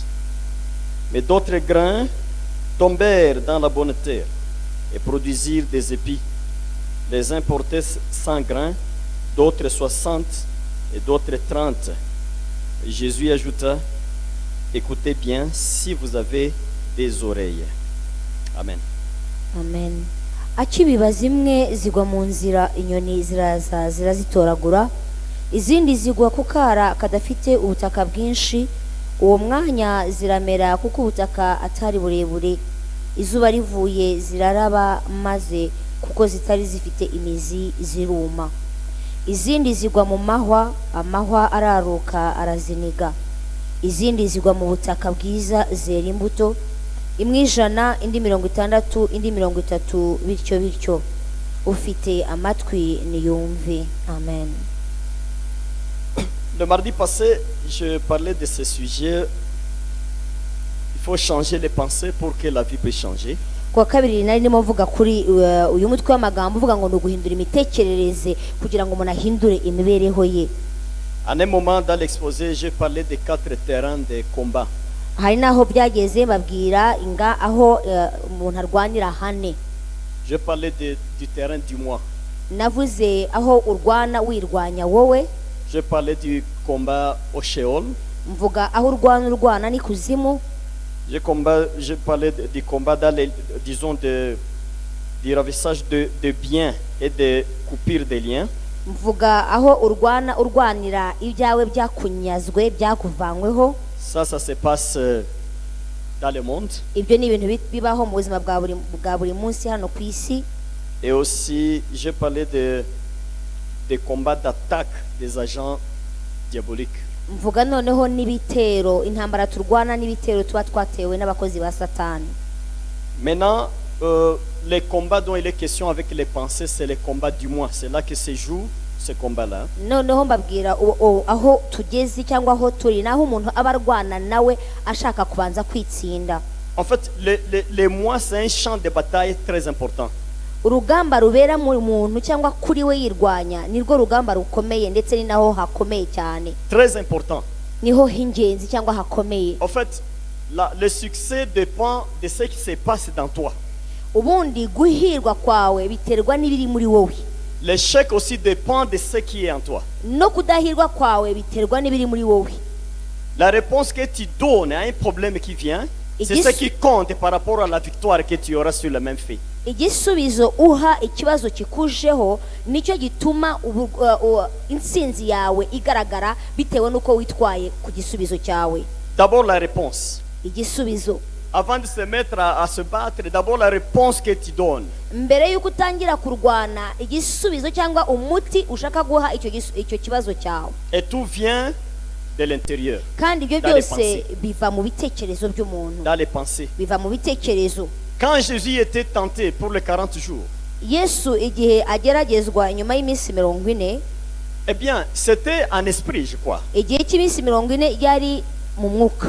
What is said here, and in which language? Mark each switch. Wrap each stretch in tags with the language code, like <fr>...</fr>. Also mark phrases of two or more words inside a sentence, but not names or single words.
<fr>Mais d'autres grains tombèrent dans la bonne terre et produisirent des épis. Les uns portaient 100 grains, d'autres 60 et d'autres 30. Et Jésus ajouta, écoutez bien si vous avez des oreilles. Amen.</fr> <rw>Amen. Akibiba zimwe zigwa mu nzira, inyoni ziraza zirazitoragura, izindi zigwa ku kara kadafite ubutaka bwinshi. Uwo mwanya ziramera kuko ubutaka atari burebure. Izuba rivuye ziraraba, maze kuko zitari zifite imizi ziruma. Izindi zigwa mu mahwa, amahwa araruka araziniga. Izindi zigwa mu butaka bwiza zera imbuto, imwe 100, indi 60, indi 30, bityo bityo. Ufite amatwi niyumve. Amen.</rw> <fr>Le mardi passé, je parlais de ce sujet. Il faut changer les pensées pour que la vie puisse changer.</fr> <rw>Kwa kabiri nari ndimo mvuga kuri uyu mutwe w'amagambo uvuga ngo no guhindura imitekerereze kugira ngo umuntu ahindure imibereho ye.</rw> <fr>À un moment dans l'exposé, j'ai parlé des 4 terrains de combat.</fr> <rw>Hari naho byageze babwira inga aho umuntu arwanira hane.</rw> <fr>Je parlais du terrain du moi.</fr> <rw>Navuze aho urwana wirwanya wowe.</rw> <fr>Je parlais du combat au Sheol.</fr> <rw>Mvuga aho urwana ni kuzimu.</rw> <fr>Je parlais du combat dans les, disons, du ravissage de biens et de coupure des liens.</fr> <rw>Mvuga aho urwanira ibyawe byakunyazwe byakuvanyweho.</rw> <fr>Ça se passe dans le monde.</fr> <rw>Ibyo ni ibintu bibaho mu buzima bwa buri munsi hano ku isi.</rw> <fr>Et aussi, je parlais des combats d'attaque des agents diaboliques.</fr> <rw>Mvuga noneho n'ibitero, intambara turwana n'ibitero tuba twatewe n'abakozi ba Satani.</rw> <fr>Maintenant, les combats dont il est question avec les pensées, c'est les combats du moi. C'est là que se joue ce combat-là.</fr> <rw>Noneho mbabwira aho tugeze cyangwa aho turi naho umuntu abarwana nawe ashaka kubanza kwitsinda.</rw> <fr>En fait, le moi, c'est un champ de bataille très important.</fr> <rw>Urugamba rubera mu muntu cyangwa kuri we yirwanya nirwo rugamba rukomeye, ndetse ni naho hakomeye cyane.</rw> <fr>Très important.</fr> <rw>Niho hingenzi cyangwa hakomeye.</rw> <fr>En fait, le succès dépend de ce qui se passe dans toi.</fr> <rw>Ubundi guhirwa kwawe biterwa n'ibiri muri wowe.</rw> <fr>L'échec aussi dépend de ce qui est en toi.</fr> <rw>No kudahirwa kwawe biterwa n'ibiri muri wowe.</rw> <fr>La réponse que tu donnes à un problème qui vient C'est ce qui compte par rapport à la victoire que tu auras sur le même fait.</fr> <rw>igisubizo uha ikibazo kikujeho nicyo gituma intsinzi yawe igaragara bitewe n'uko witwaye ku gisubizo cyawe.</rw> <fr>D'abord la réponse.</fr> <rw>Igisubizo,</rw> <fr>Avant de se mettre à se battre, d'abord la réponse que tu donnes.</fr> <rw>mbere y'uko utangira kurwana, igisubizo cyangwa umuti ushaka guha icyo kibazo cyawe.</rw> <fr>Et tout vient de l'intérieur,</fr> <rw>Kandi ibyo</rw> <fr>Dans les</fr> <rw>byose</rw> <fr>pensées.</fr> <rw>biva mu bitekerezo by'umuntu,</rw> <fr>dans les pensées.</fr> <rw>biva mu bitekerezo.</rw> <fr>Quand Jésus était tenté pour les 40 jours,</fr> <rw>Yesu igihe ageragezwa inyuma y'iminsi 40,</rw> <fr>eh bien, c'était en esprit, je crois.</fr> <rw>igihe cy'iminsi 40 yari mu mwuka,</rw>